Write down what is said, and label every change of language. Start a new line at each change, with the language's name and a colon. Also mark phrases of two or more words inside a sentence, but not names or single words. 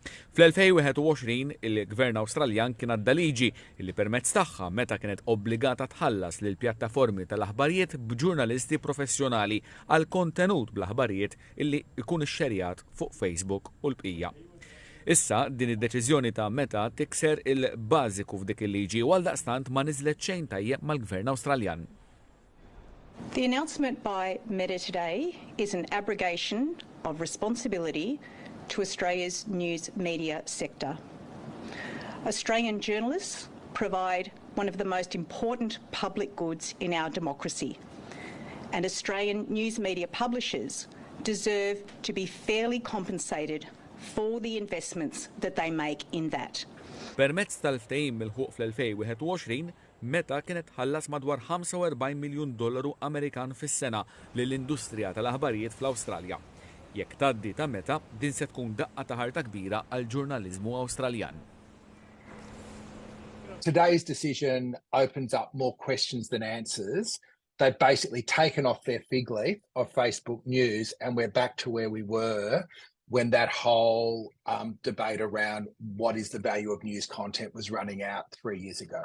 Maltese: Fl-2021 il-Gvern Awstraljan kien għadda liġi li permezz tagħha meta kienet obbligata tħallas lil pjattaformi tal-aħbarijiet b'ġurnalisti professjonali għal kontenut bl-aħbarijiet illi jkun ixxerjat fuq Facebook u l-bqija. Issa din id-deċiżjoni ta' meta tikser il-bażiku f'dik il-liġi u għaldaqstant ma niżlet xejn tajjeb mal-Gvern Awstraljan.
English: The announcement by Meta today is an abrogation of responsibility to Australia's news media sector. Australian journalists provide one of the most important public goods in our democracy, and Australian news media publishers deserve to be fairly compensated for the investments that they make in that.
Maltese: Permezz tal-ftehim mill-ħuq fl-2021, Meta kienet ħallas madwar $45 miljun Amerikan fis-sena lill-industrija tal-aħbarijiet fl-Awstralja. Jekk tgħaddi ta' Meta, din se tkun daqqa ta' ħarta kbira għall-ġurnaliżmu Awstraljan.
English: Today's decision opens up more questions than answers. They've basically taken off their fig leaf of Facebook News, and we're back to where we were when that whole debate around what is the value of news content was running out 3 years ago.